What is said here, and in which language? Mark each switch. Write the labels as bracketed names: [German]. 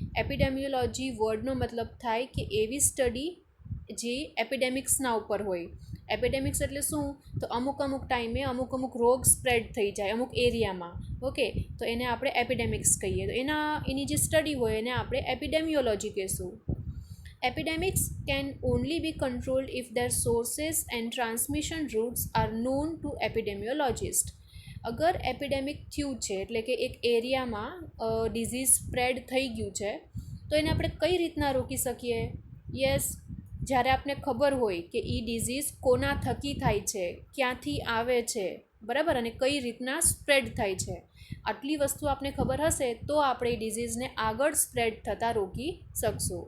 [Gujarati] એપિડેમિયોલોજી વર્ડનો મતલબ થાય કે એવી સ્ટડી જે એપિડેમિક્સના ઉપર હોય. એપિડેમિક્સ એટલે શું, તો અમુક ટાઈમે અમુક રોગ સ્પ્રેડ થઈ જાય અમુક એરિયામાં. ઓકે, તો એને આપણે એપિડેમિક્સ કહીએ. તો એની જે સ્ટડી હોય એને આપણે એપિડેમિયોલોજી કહીશું. [English] Epidemics can only be controlled if their sources and transmission routes are known to epidemiologists. [Gujarati] અગર એપિડેમિક થયું છે એટલે કે એક એરિયામાં ડિઝીઝ સ્પ્રેડ થઈ ગયું છે તો એને આપણે કઈ રીતના રોકી શકીએ? યસ, જ્યારે આપને ખબર હોય કે એ ડિઝીઝ કોના થકી થાય છે, ક્યાંથી આવે છે, બરાબર, અને કઈ રીતના સ્પ્રેડ થાય છે, આટલી વસ્તુ આપને ખબર હશે તો આપણે એ ડિઝીઝને આગળ સ્પ્રેડ થતાં રોકી શકશું.